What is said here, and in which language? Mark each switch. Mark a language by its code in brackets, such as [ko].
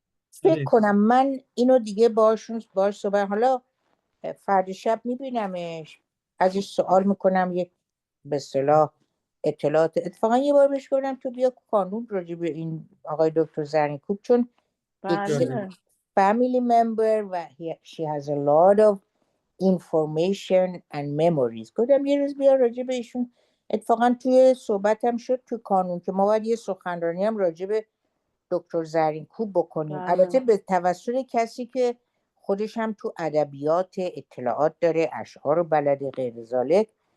[fa] فکر کنم من اینو دیگه باش صحبت، حالا فردا شب میبینمش، ازش سوال میکنم، یک به اصطلاح اطلاعات. اتفاقا یه بار بهش گفتم تو بیا کانون راجع به این آقای دکتر زرین‌کوب، چون بله [en] family member و she has a lot of information and memories. [fa] گفتم یه روز بیا راجع به ایشون. اتفاقا توی صحبتم شد تو کانون که ما باید یه سخنرانی هم راجع به دکتر زرین‌کوب بکنیم. بله. البته به توسط کسی که خودش هم تو ادبیات اطلاعات داره، اشعار رو بلده، غیر ذالک.